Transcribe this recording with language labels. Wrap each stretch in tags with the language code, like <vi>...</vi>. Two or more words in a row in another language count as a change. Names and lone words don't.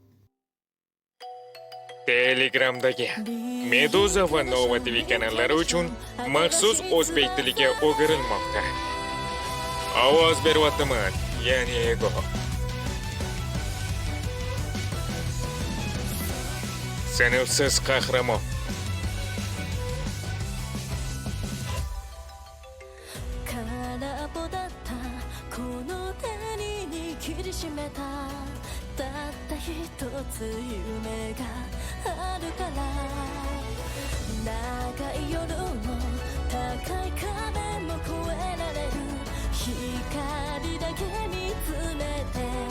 <uz>Telegramdagi Meduza va Nova TV kanallari uchun maxsus o'zbek tiliga o'girilmoqda. Ovoz beryapman, ya'ni ego. Sinfsiz qahramon.</uz> <ja>しめたたった一つ夢があるから長い夜も高い壁も越えられる光だけ見つめて</ja>